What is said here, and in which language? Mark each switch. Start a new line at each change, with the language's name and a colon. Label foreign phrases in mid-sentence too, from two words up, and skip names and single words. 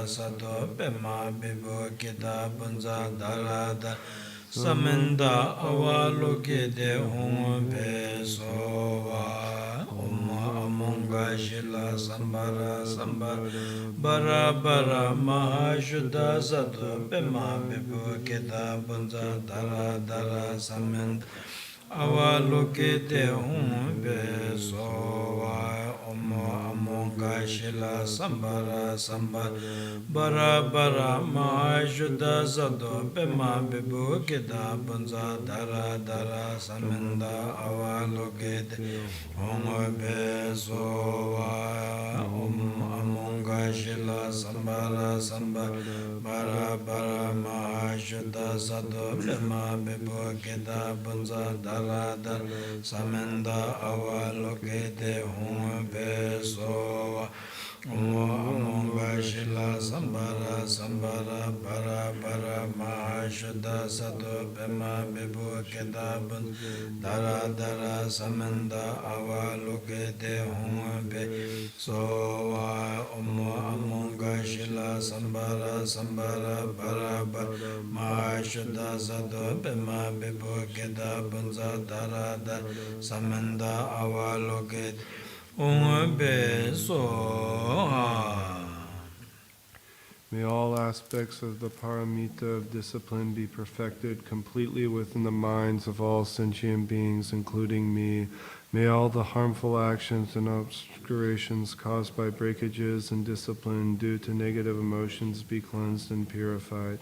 Sanskrit: Sato Bema Bibu Gita Bunza Dara Dara Samenda Avaloke De Hom Pesowai Amunga Shila Sambara Sambara Bara Bara Mahashuddha Sato Bema Bibu Gita Bunza Dara Dara Samenda Avaloke De Hum Pesowai Amunga Amonga Shila Sambara Samba Bara Bara Ma Shuddha Sado Pema Bibu Kida Bunza Dara Dara Samenda Avalokete Om Be Sova Amonga Shila Sambara Samba Bara Bara Ma Shuddha Sado Pema Bibu Kida Bunza Dara Dara Samenda Avalokete Om Be Sova Amonga Shila Sambara Sambara Bara Bara Mahashuddha Sato Pema Bibu Kedabun Dara Dara Samenda Avalokete Hum Be Sowa Amonga Shila Sambara Sambara Bara Bara Mahashuddha Sato Pema Bibu Kedabun Dara Dara Samenda Avalokete
English: May all aspects of the paramita of discipline be perfected completely within the minds of all sentient beings, including me. May all the harmful actions and obscurations caused by breakages in discipline due to negative emotions be cleansed and purified.